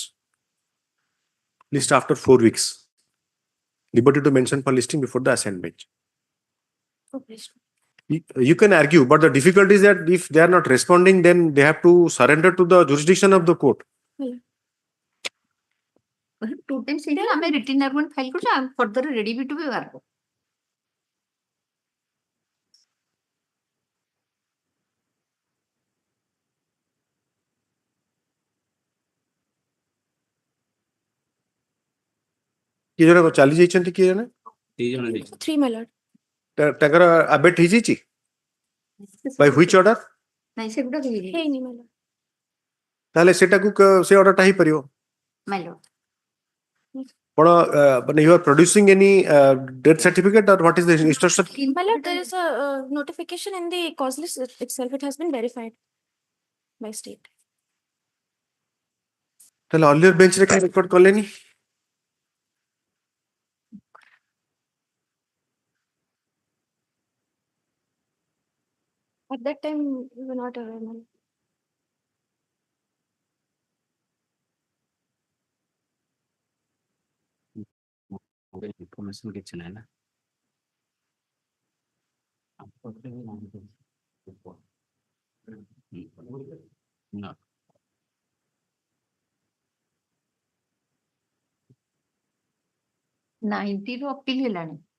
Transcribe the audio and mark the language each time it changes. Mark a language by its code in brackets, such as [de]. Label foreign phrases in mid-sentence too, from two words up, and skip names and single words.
[en] List after 4 weeks. Liberty to mention for listing before the assigned bench. You can argue, but the difficulty is that if they are not responding, then they have to surrender to the jurisdiction of the court. 2 times [or] ହେଇଗଲା ଆମେ [en] written argument file କରୁଛୁ and further ready to be verbal. [or] କିଏ ଜଣେ ଚାଲି ଯାଇଛନ୍ତି କିଏ ଜଣେ [en] 3, my lord. [or] ତାଙ୍କର ଆବେଟ୍ ହେଇଯାଇଛି [en] by which order [or] ନାଇଁ ସେଗୁଡା ହେଇନି ହେଇନି, [en] my lord. [or] ତାହେଲେ ସେଟାକୁ ସେ ଅର୍ଡରଟା ହେଇପାରିବ [en] my lord. [or] ଆପଣ ମାନେ [en] you are producing any death certificate or what is the instruction? My lord, there is a notification in the cause list itself. It has been verified by state. ତାହେଲେ earlier bench ରେ କାହିଁ ରେକର୍ଡ କଲେନି? At that time, we were not aware, my lord. [or] information କିଛି ନାହିଁ ନା ନା 90 ରୁ appeal ହେଲାଣି.